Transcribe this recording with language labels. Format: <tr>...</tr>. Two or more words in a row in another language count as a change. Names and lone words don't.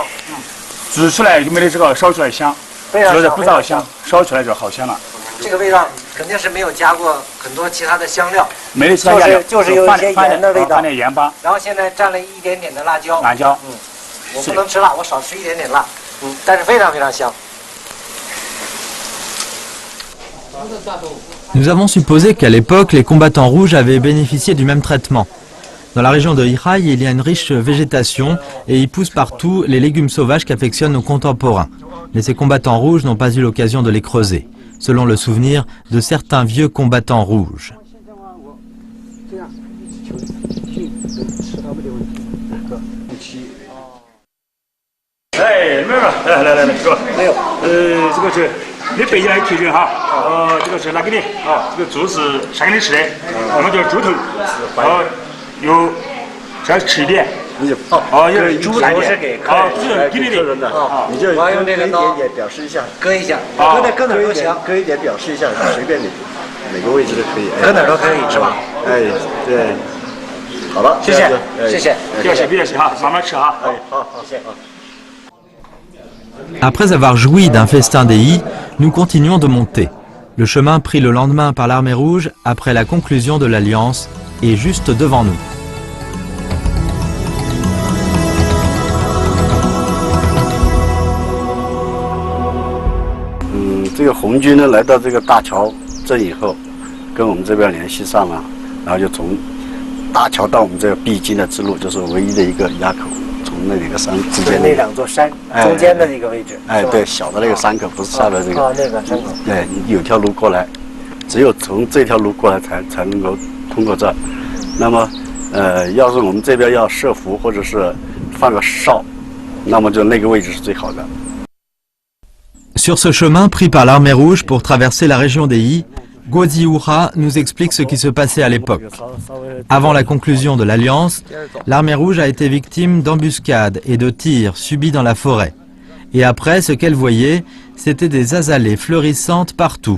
<zh>煮出来就没得这个烧出来香，就是不造香，烧出来就好香了。这个味道肯定是没有加过很多其他的香料，没有其他香料，就是有一些盐的味道，放点盐巴，然后现在蘸了一点点的辣椒。我不能吃辣，我少吃一点点辣，但是非常非常香。</zh> <fr>Nous avons supposé qu'à l'époque, les combattants rouges avaient bénéficié du même traitement. Dans la région de Yihai, il y a une riche végétation et y poussent partout les légumes sauvages qu'affectionnent nos contemporains. Mais ces combattants rouges n'ont pas eu l'occasion de les creuser. selon le souvenir de certains vieux combattants rouges.</fr> <zh>哎，妹儿，来，哥，没有，这个是你背起来提醒哈，这个是拿给你，这个猪是杀给你吃的，我们叫猪头，有再吃一点，你就有猪蛋是给客人给你的，你就我要用这个刀也表示一下，割一下，搁哪儿都行，割一点表示一下，随便你哪个位置都可以，搁哪儿都可以是吧？哎，对，好了，谢谢，谢谢，别客气哈，慢慢吃哈。哎，好，谢谢。</zh> <fr>Après avoir joui d'un festin des I, nous continuons de monter. Le chemin pris le lendemain par l'armée rouge après la conclusion de l'Alliance est juste devant nous.</fr> <zh>这个红军呢来到这个大桥镇以后，跟我们这边联系上了，然后就从大桥到我们这个必经的支路，就是唯一的一个垭口，从那两个山之间那两座山中间的那个位置。哎，对，小的那个山口，不是下的这个。那个山口。对，有条路过来，只有从这条路过来才能够通过这儿。那么，要是我们这边要设伏或者是放个哨，那么就那个位置是最好的。</zh> <fr>Sur ce chemin pris par l'armée rouge pour traverser la région des I, Guozi Oura nous explique ce qui se passait à l'époque. Avant la conclusion de l'Alliance, l'armée rouge a été victime d'embuscades et de tirs subis dans la forêt. Et après, ce qu'elle voyait, c'était des azalées fleurissantes partout.</fr>